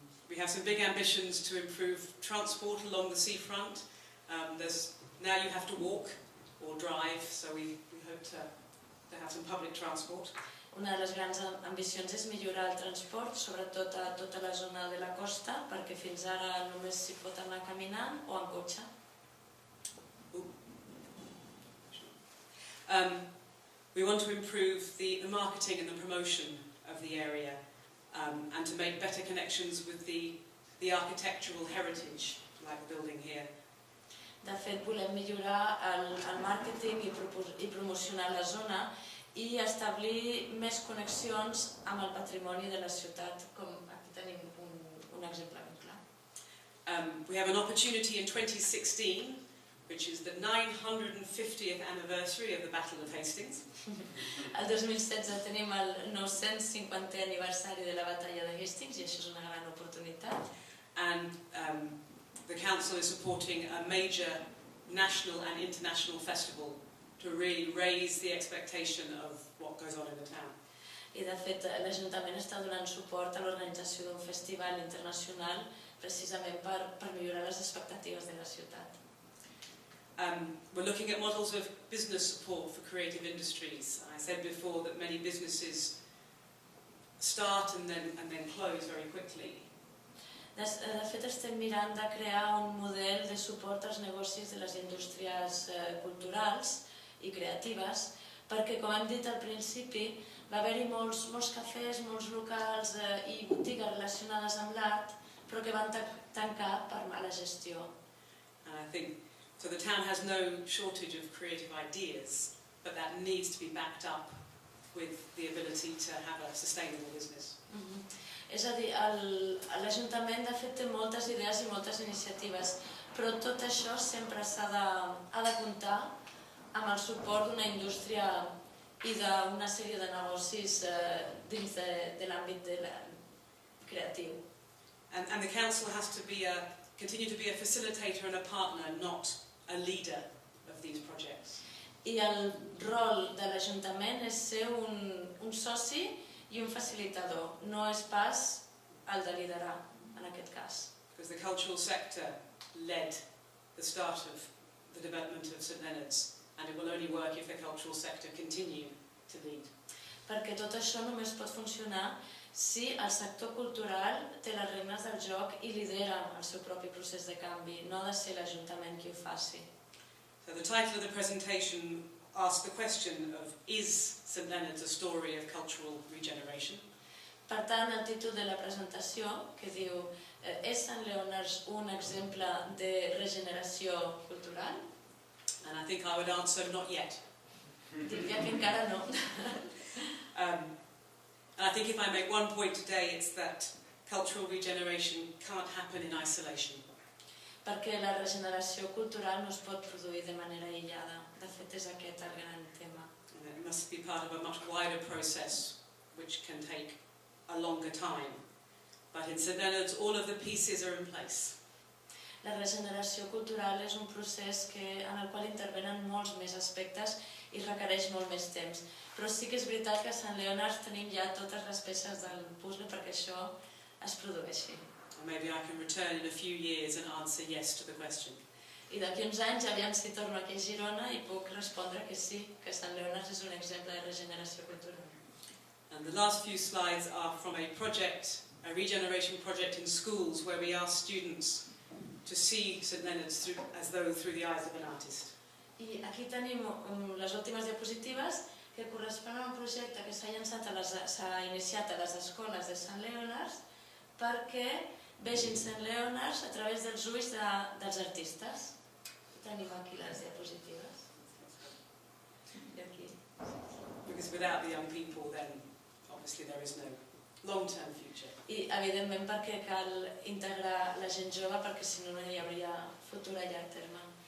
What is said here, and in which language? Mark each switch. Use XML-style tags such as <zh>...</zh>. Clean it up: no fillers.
<en>We have some big ambitions to improve transport along the seafront. Now you have to walk or drive, so we hope to have some public transport.</en> <ca>Una de les grans ambicions és millorar el transport, sobretot a tota la zona de la costa, perquè fins ara només s'hi pot anar caminant o en cotxe.</ca> <en>We want to improve the marketing and the promotion of the area and to make better connections with the architectural heritage, like the building here.</en> <ca>De fet, volem millorar el màrqueting i promocionar la zona i establir més connexions amb el patrimoni de la ciutat, com aquí tenim un exemple ben clar.</ca> <en>We have an opportunity in 2016, which is the 950th anniversary of the Battle of Hastings.</en> <ca>El 2016 tenim el 950è aniversari de la batalla de Hastings i això és una gran oportunitat.</ca> <en>And the council is supporting a major national and international festival to really raise the expectation of what goes on in the town.</en> <ca>I de fet, l'Ajuntament està donant suport a l'organització d'un festival internacional precisament per millorar les expectatives de la ciutat.</ca> <en>We're looking at models of business support for creative industries. I said before that many businesses start and then close very quickly.</en> <ca>De fet, estem mirant de crear un model de suport als negocis de les indústries culturals i creatives, perquè, com hem dit al principi, va haver-hi molts cafès, molts locals i botigues relacionades amb l'art, però que van tancar per mala gestió.</ca> <en>So the town has no shortage of creative ideas, but that needs to be backed up with the ability to have a sustainable business.</en> <ca>És a dir, l'Ajuntament de fet té moltes idees i moltes iniciatives, però tot això sempre ha de comptar amb el suport d'una indústria i d'una sèrie de negocis dins de l'àmbit creatiu.</ca> <en>And the council has to continue to be a facilitator and a partner, not a leader of these projects.</en> <ca>I el rol de l'Ajuntament és ser un soci i un facilitador, no és pas el de liderar, en aquest cas.</ca> <en>Because the cultural sector led the start of the development of St Leonards, and it will only work if the cultural sector continue to lead.</en> <ca>Perquè tot això només pot funcionar si el sector cultural té les regnes del joc i lidera el seu propi procés de canvi, no ha de ser l'Ajuntament qui ho faci.</ca> <en>So the title of the presentation asks the question of, is St Leonards a story of cultural regeneration?</en> <ca>Per tant, el títol de la presentació, que diu és Sant Leonards un exemple de regeneració cultural?</ca> <en>And I think I would answer not yet.</en> <ca>Diria que encara no.</ca> <en>And I think if I make one point today, it's that cultural regeneration can't happen in isolation.</en> <ca>Perquè la regeneració cultural no es pot produir de manera aïllada. De fet, és aquest el gran tema.</ca> <en>And it must be part of a much wider process, which can take a longer time. But in St Leonards, all of the pieces are in place.</en> <ca>La regeneració cultural és un procés en el qual intervenen molts més aspectes i requereix molt més temps. Però sí que és veritat que a Sant Leonards tenim ja totes les peces del puzzle perquè això es produeixi.</ca> <en>Maybe I can return in a few years and answer yes to the question.</en> <ca>I d'aquí uns anys, aviam si torno aquí a Girona i puc respondre que sí, que Sant Leonards és un exemple de regeneració cultural.</ca> <en>And the last few slides are from a project, a regeneration project in schools where we ask students to see St Leonards as though through the eyes of an artist.</en> <ca>I aquí tenim les últimes diapositives que corresponen a un projecte que s'ha iniciat a les escoles de Sant Leonards perquè vegin Sant Leonards a través dels ulls dels artistes. Tenim aquí les diapositives. I aquí.</ca> <en>Because without the young people, then obviously there is no long-term future.</en> <ca>I evidentment perquè cal integrar la gent jove perquè si no no hi hauria futur a llarg terme.</ca>